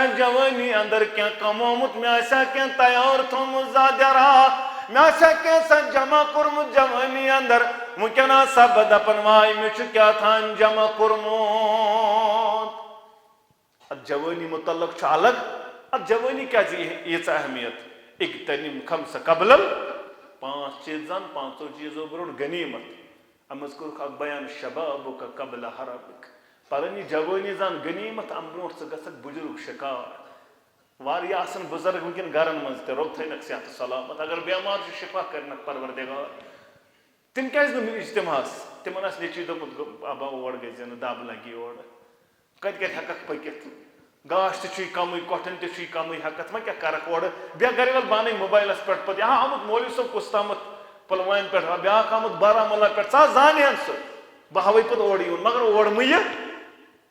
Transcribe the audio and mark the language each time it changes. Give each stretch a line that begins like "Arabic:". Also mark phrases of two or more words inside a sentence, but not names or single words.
Kashmiri: جوٲنی انٛدر کینٛہہ کمومُت مےٚ آسہِ ہا کینٛہہ تیار تھوٚومُت زادِرا مےٚ آسہِ ہا کینٛژھا جمع کوٚرمُت جوٲنی انٛدر وٕنکیٚن آسہٕ ہا بہٕ دپان واے مےٚ چھُ کیٛاہ تھام جمع کوٚرمُت اتھ جوٲنی متعلق چھُ الگ اتھ جوٲنی کیٛازِ ییٖژاہ اہمیت
Arabic: اِغتنم خمس قبل
Kashmiri: 5 چیٖزن 5 چیٖزو برونٛٹھ غنیٖمت اتھ منٛز کوٚرُکھ اکھ بیان شبابُک
Arabic: قبل حرمک
Kashmiri: پرن یہِ جوٲنی زن غنیٖمت امہِ برونٛٹھ ژٕ گژھکھ بُجرُک شِکار واریاہ آسان بُزرگ وٕنکیٚن گرن منٛز تہِ رۄب تھٲینکھ صحت سلامت اگر بٮ۪مار چھُ شِفا کرنکھ پروردگار تِم کیٛازِ نہٕ اجتماعس تِمن آسہِ نیٚچوۍ دوٚپمُت ابا اور گژھِ نہٕ دب لگی اورٕ کتہِ کتہِ ہٮ۪ککھ پٔکِتھ گاش تہِ چھُے کمٕے کۄٹھٮ۪ن تہِ چھُے کمٕے ہٮ۪کتھ وۄنۍ کیٛاہ کرکھ اورٕ بیٚیہِ گرِ ول بانٕے موبایلس پٮ۪ٹھ پتہٕ آمُت مولوی صٲب کُس تامتھ پُلوامہِ پٮ۪ٹھ بیاکھ آمُت بارہمولہ پٮ۪ٹھ ژٕ حظ زانہِ ہن سُہ بہٕ ہاوے پتہٕ اورٕ یُن مگر اورٕ مہٕ یہِ